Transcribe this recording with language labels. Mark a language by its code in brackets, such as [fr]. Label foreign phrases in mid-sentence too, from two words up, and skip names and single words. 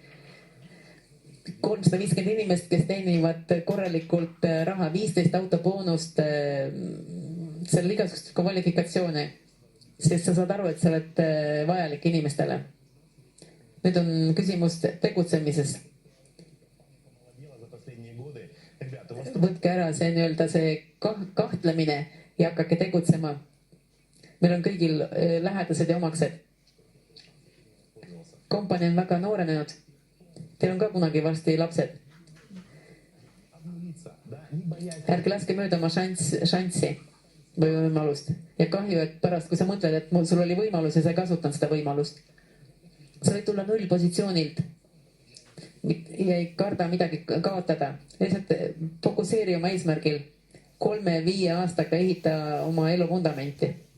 [et] 350 inimest, kes teenivad korralikult raha, 15 autoboonust, seal on igasugust kvalifikatsioone, sest sa saad aru, et sa oled vajalik inimestele. nüüd on küsimus tegutsemises. [ru] Дело за последние годы. Ребята, у вас [et] Võtke ära see nii-öelda see kahtlemine ja hakake tegutsema. Meil on kõigil lähedased ja omaksed. Kompanii on väga noorenenud. Teil on ka kunagi varsti lapsed. [ru] обнулиться, да, не боясь. [et] Ärge laske mööda oma šanssi või võimalust. Ja kahju, et pärast, kui sa mõtled, et sul oli võimalus ja sa ei kasutanud seda võimalust. Sa võid tulla nullpositsioonilt ja ei karda midagi kaotada. Lihtsalt fokuseeri oma eesmärgil. 3-5 aastaga ehita oma elu vundamenti.